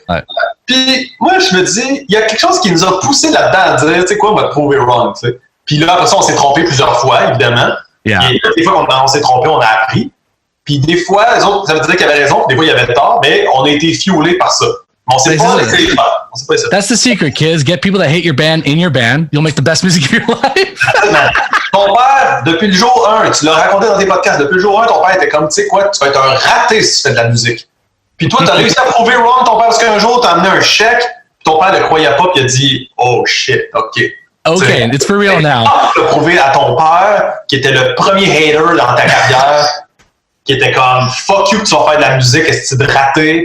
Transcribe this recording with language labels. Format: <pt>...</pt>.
<fr>Ouais. » Puis moi, je me dis, il y a quelque chose qui nous a poussé là-dedans à dire « Tu sais quoi, on va te prouver wrong, tu sais. » Puis là, après ça, on s'est trompé plusieurs fois, évidemment. Yeah. Et des fois, quand on s'est trompé, on a appris. Puis des fois, les autres, ça veut dire qu'il y avait raison, puis des fois, il y avait tort, mais on a été fuelés par ça. On s'est pas laissé faire.</fr> <en>That's the secret, kids. Get people that hate your band in your band. You'll make the best music of your life.</en> <fr>Ton père, depuis le jour 1, tu l'as raconté dans tes podcasts, depuis le jour 1, ton père était comme, tu sais quoi, tu vas être un raté si tu fais de la musique. Puis toi, tu as réussi à prouver wrong ton père parce qu'un jour, tu as amené un chèque, puis ton père ne le croyait pas, puis il a dit,</fr> <en>oh shit, ok. OK, it's for real now.</en> <fr>Tu peux prouver à ton père, qui était le premier hater dans ta carrière, qui était comme fuck you que tu vas faire de la musique, est-ce que tu es raté?</fr>